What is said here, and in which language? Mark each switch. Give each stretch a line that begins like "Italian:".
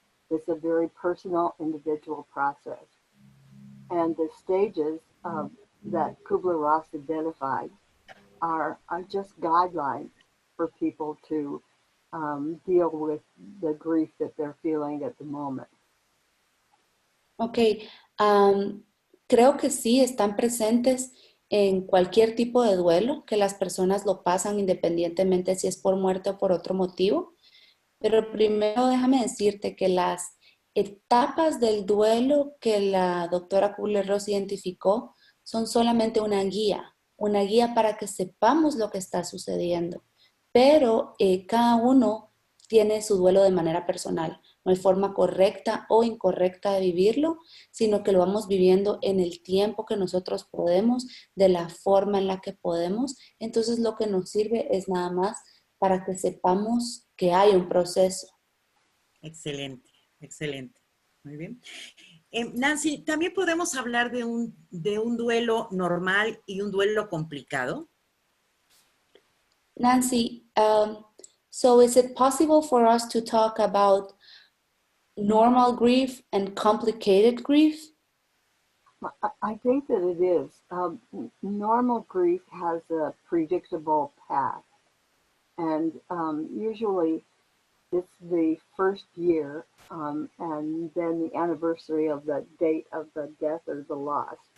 English: It's a very personal, individual process. And the stages that Kubler-Ross identified are just guidelines for people to deal with the grief that they're feeling at the moment.
Spanish: Ok, creo que sí están presentes en cualquier tipo de duelo, que las personas lo pasan independientemente si es por muerte o por otro motivo. Pero primero déjame decirte que las etapas del duelo que la doctora Kubler-Ross identificó son solamente una guía para que sepamos lo que está sucediendo. Pero cada uno tiene su duelo de manera personal. No hay forma correcta o incorrecta de vivirlo, sino que lo vamos viviendo en el tiempo que nosotros podemos, de la forma en la que podemos. Entonces lo que nos sirve es nada más para que sepamos que hay un proceso. Excelente, excelente. Muy bien. Nancy, ¿también podemos hablar de un duelo normal y un duelo complicado?
English: Nancy, so is it possible for us to talk about normal grief and complicated grief? I think that it is. Normal grief has a predictable path, and usually it's the first year and then the anniversary of the date of the death or the loss.